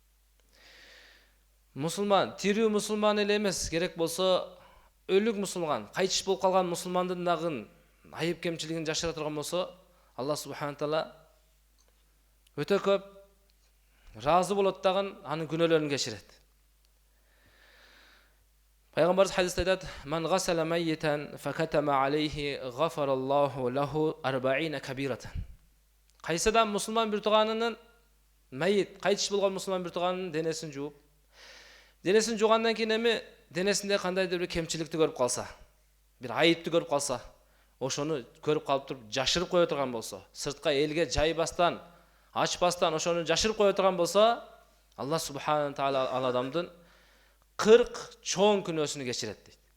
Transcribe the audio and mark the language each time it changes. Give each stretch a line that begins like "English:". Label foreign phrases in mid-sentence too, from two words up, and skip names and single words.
Kyrgyz: Мусулман, тирүү мусулман эле эмес, керек болсо өлүк мусулман, кайтыш болуп калган мусулмандын дагы айып кемчилигин жашыра турган болсо, Аллах субхана таала өтө көп разы болот дагы анын күнөөлөрүн кечирет. Пайгамбар хадисте айтат:
Arabic: "من غسل ميتا فكتم عليه غفر الله له 40 كبيرة."
Kyrgyz: Кайсыдан мусулман бир тууганынын майит, кайтыш болгон мусулман бир тууганынын денесин жууп, денесин жуугандан кийин эми денесинде кандайдыр бир кемчиликти көрүп калса, бир айыпты көрүп калса, ошону көрүп калып туруп жашырып кое турган болсо, сыртка элге жайбастан, ачпастан ошону жашырып кое турган болсо, Аллах субхана таала ал адамдын 40 чоң күнөөсүнү кечирет дейт.